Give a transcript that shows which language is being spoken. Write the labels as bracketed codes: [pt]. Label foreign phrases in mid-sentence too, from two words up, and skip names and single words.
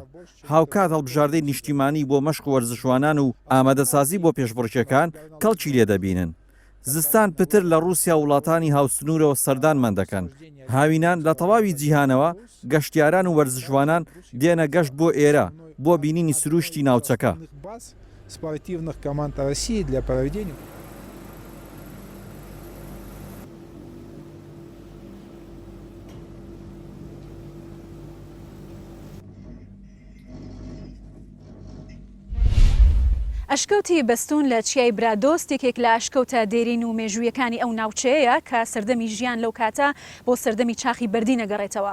[ckb] هاوکات هەڵبژاردەی نیشتیمانی بۆ مەشق وەرزشوانان و ئامادەسازی بۆ پێشبڕکێکان کەڵکی لێ دەبینن. زستان پتر لە رووسیا وڵاتانی هاوسنوورەوە سەردانمان دەکەن. هاوینان لە تەواوی جیهانەوە گەشتیاران و وەرزشوانان دێنە گەشت بۆ ئێرە بۆ بینینی سروشتی ناوچەکە. [ru] Спортивных команд России для проведения. [ckb] ئەشکەوتی بەستون لە چیای برادۆستێکێک لە ئەشکەوتە دێرین و مێژوویەکانی ئەو ناوچەیە کە سەردەمی ژیان لەو کاتە بۆ سەردەمی چاخی بەردی نەگەڕێتەوە.